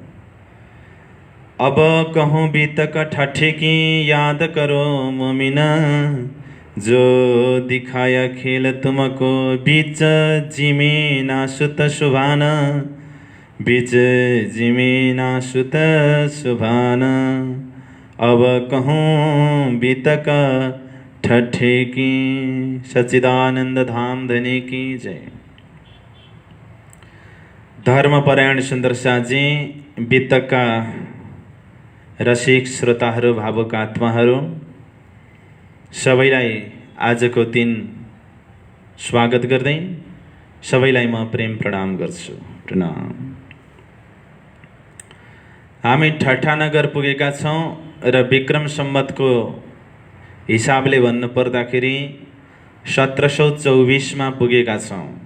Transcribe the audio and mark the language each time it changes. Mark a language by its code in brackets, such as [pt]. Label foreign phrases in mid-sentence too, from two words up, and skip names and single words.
[hi] अब कहूँ बीतक ठट्ठे की, याद करो मोमिना जो दिखाया खेल तुमको, बीच जिमे नासुत सुभान, बीच जिमे नासुत सुभान। अब कहूँ बीतक ठट्ठे की। सच्चिदानंद धाम धनी की जय। [ne] धर्मपरायण सुन्दर साजी, बीतकका रसिक श्रोताहरू, भावुक आत्माहरू सबैलाई आजको दिन स्वागत गर्दै सबैलाई म प्रेम प्रणाम गर्छु। प्रणाम। हामी ठट्टा नगर पुगेका छौँ र विक्रम सम्वतको हिसाबले भन्नु पर्दाखेरि 1724 मा पुगेका छौँ।